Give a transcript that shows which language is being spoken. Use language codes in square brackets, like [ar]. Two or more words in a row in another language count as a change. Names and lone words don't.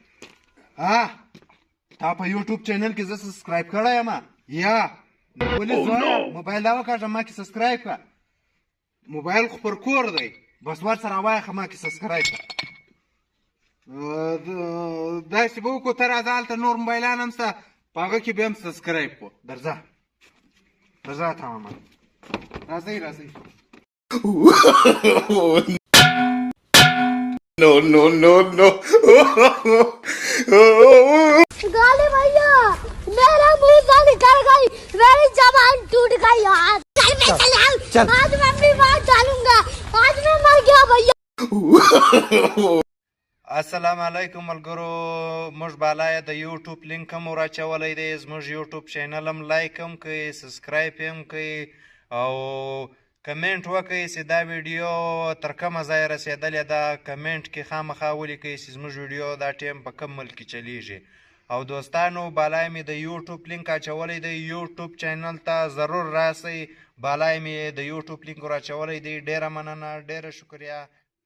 [ps] تا په یوټیوب چینل کې زه سبسکرایب کړی یم یا ولې زویه موبایل راوکاږه ما کې سبسکرایب کړه موبایل خو پر کور دی بس ورسره وایخه ما کې سبسکرایب کړه داسې به وکړو ته راځه هلته نور موبایلان هم شته په هغه کې به هم سبسکرایب کړو درځه تا محمد راځئ [en] No. [hi] गाली भैया, मेरा मुंह से निकल गई, मेरी जबान टूट गई यार. चल. आज मैं अपनी बात डालूंगा, आज मैं मर गया भैया. [ps] السلام علیکم ملګرو موږ بالا یې د یوټیوب لینک هم راچولی دی زموږ یوټیوب چینل هم لایک هم کوئ سبسکرایب هم کوئ او کمنټ وکړئ چې دا ویډیو تر کومه ځایه رسېدلې ده کمنټ کې خامخا ولیکئ چې زموږ ویډیو دا ټیم په کوم ملک کې چلیږي او دوستانو بالا مې د یوټیوب لینک اچولی دی یوټیوب چینل ته ضرور راسئ بالا مې د یوټیوب لینک راچولی دی ډېره مننه ډېره شکریه